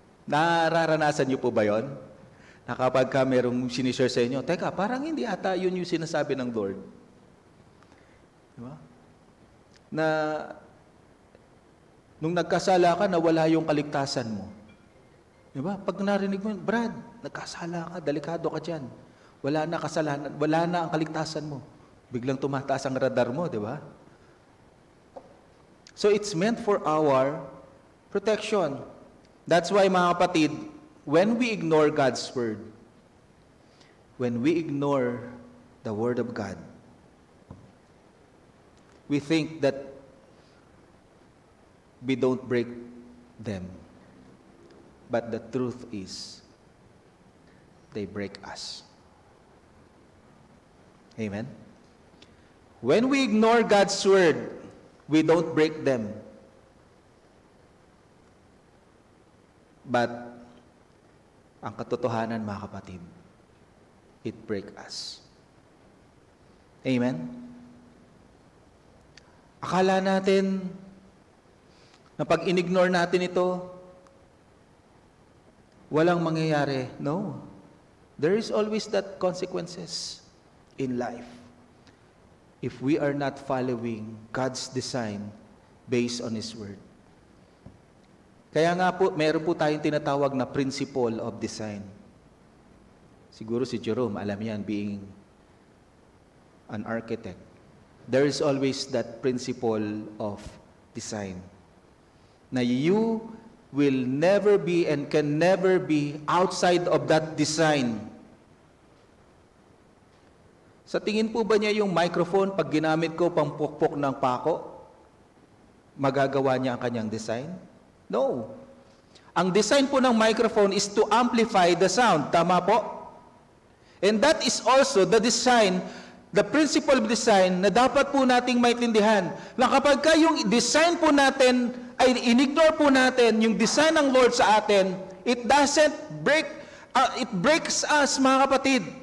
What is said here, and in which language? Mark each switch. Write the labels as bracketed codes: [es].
[tl] Nararanasan niyo po ba yon? Na kapag ka merong sinishare sa inyo, teka, parang hindi ata yun yung sinasabi ng Lord. Diba? Na nung nagkasala ka, nawala yung kaligtasan mo. Diba? Pag narinig mo, Brad, nagkasala ka, delikado ka dyan. Wala na kasalanan, wala na ang kaligtasan mo. Biglang tumataas ang radar mo, di ba? [en] So it's meant for our protection. That's why, [tl] mga kapatid, [en] when we ignore God's Word, when we ignore the Word of God, we think that we don't break them. But the truth is, they break us. Amen? When we ignore God's Word, we don't break them. [tl] But, ang katotohanan, mga kapatid, [en] it break us. Amen? [tl] Akala natin na pag in-ignore natin ito, walang mangyayari. No. [en] There is always that consequences in life if we are not following God's design based on His Word. [tl] Kaya nga po, meron po tayong tinatawag na principle of design. Siguro si Jerome, alam yan, [en] being an architect. There is always that principle of design. [tl] Na [en] you will never be and can never be outside of that design. [tl] Sa tingin po ba niya yung microphone, pag ginamit ko pang pukpok ng pako, magagawa niya ang kanyang design? [en] No. [tl] Ang design po ng microphone is [en] to amplify the sound. [tl] Tama po? [en] And that is also the design, the principle of design [tl] na dapat po nating maintindihan. Na kapag yung design po natin ay in-ignore po natin yung design ng Lord sa atin, [en] it doesn't break, it breaks us, [tl] mga kapatid.